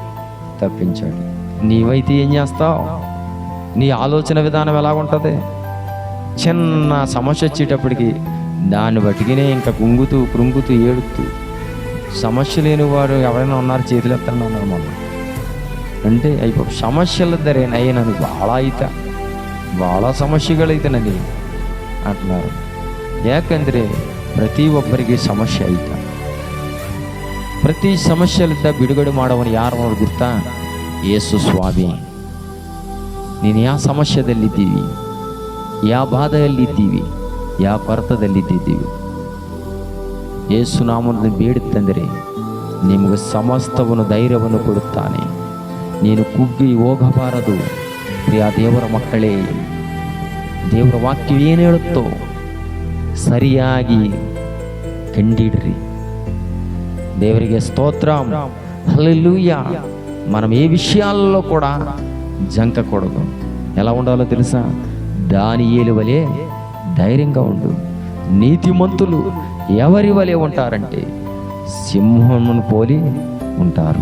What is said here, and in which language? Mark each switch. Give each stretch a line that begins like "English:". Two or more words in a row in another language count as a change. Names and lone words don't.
Telugu: దేవుడు తప్పించాడు. నీవైతే ఏం చేస్తావు? నీ ఆలోచన విధానం ఎలా ఉంటుంది? చిన్న సమస్య వచ్చేటప్పటికి దాన్ని బట్టికినే ఇంకా కృంగుతూ ఏడుతూ, సమస్య లేని వారు ఎవరైనా ఉన్నారు? చేతులు ఎత్తండి అన్నారు మొన్న. అంటే అయిపో
Kannada: ಸಮಸ್ಯೆಲಿದ್ದರೆ ನನಗೆ ಭಾಳ ಸಮಸ್ಯೆಗಳೈತೆ
Telugu: ಅಂటున్నారు.
Kannada: ಯಾಕಂದರೆ ಪ್ರತಿಯೊಬ್ಬರಿಗೆ ಸಮಸ್ಯೆ ಐತೆ. ಪ್ರತಿ ಸಮಸ್ಯೆಲಿದ್ದ ಬಿಡುಗಡೆ ಮಾಡೋವನು ಯಾರು ಅನ್ನೋದು ಗೊತ್ತಾ? ಯೇಸು ಸ್ವಾಮಿ. ನೀನು ಯಾವ ಸಮಸ್ಯೆದಲ್ಲಿದ್ದೀವಿ, ಯಾವ ಬಾಧೆಯಲ್ಲಿದ್ದೀವಿ, ಯಾವ ಕೊರತದಲ್ಲಿದ್ದೀವಿ, ಯೇಸು ನಾಮವನ್ನು ಬೇಡುತ್ತಂದರೆ ನಿಮಗೆ ಸಮಸ್ತವನ್ನು ಧೈರ್ಯವನ್ನು ಕೊಡುತ್ತಾನೆ. ನೀನು ಕುಗ್ಗಿ ಹೋಗಬಾರದು. ಪ್ರಿಯ ದೇವರ ಮಕ್ಕಳೇ, ದೇವರ ವಾಕ್ಯ ಏನು ಹೇಳುತ್ತೋ ಸರಿಯಾಗಿ ಕಂಡಿಡ್ರಿ.
Telugu: దేవునికి స్తోత్రం, హల్లెలూయా. మనం ఏ విషయాల్లో కూడా జంకకూడదు. ఎలా ఉండాలో తెలుసా? దానియేలు వలె ధైర్యంగా ఉండు. నీతిమంతులు ఎవరి వలె ఉంటారంటే సింహమును పోలి ఉంటారు.